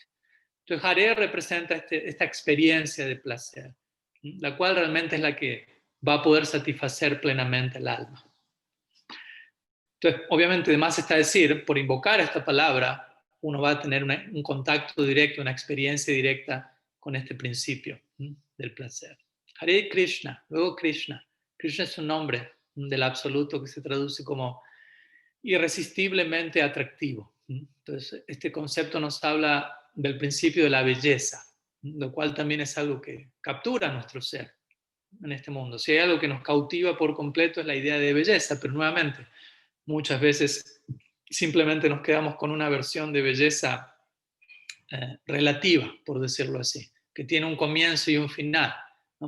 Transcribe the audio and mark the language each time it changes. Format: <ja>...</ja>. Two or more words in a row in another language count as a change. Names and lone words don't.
<es>Entonces, Hare representa esta experiencia de placer, ¿sí? La cual realmente es la que va a poder satisfacer plenamente el alma. Entonces, obviamente, además está decir, por invocar esta palabra, uno va a tener un contacto directo, una experiencia directa con este principio, ¿sí? Del placer. Hare Krishna, luego Krishna. Krishna es un nombre del absoluto que se traduce como irresistiblemente atractivo. Entonces, este concepto nos habla del principio de la belleza, lo cual también es algo que captura nuestro ser en este mundo. Si hay algo que nos cautiva por completo es la idea de belleza, pero nuevamente, muchas veces simplemente nos quedamos con una versión de belleza relativa, por decirlo así, que tiene un comienzo y un final, ¿no?</es>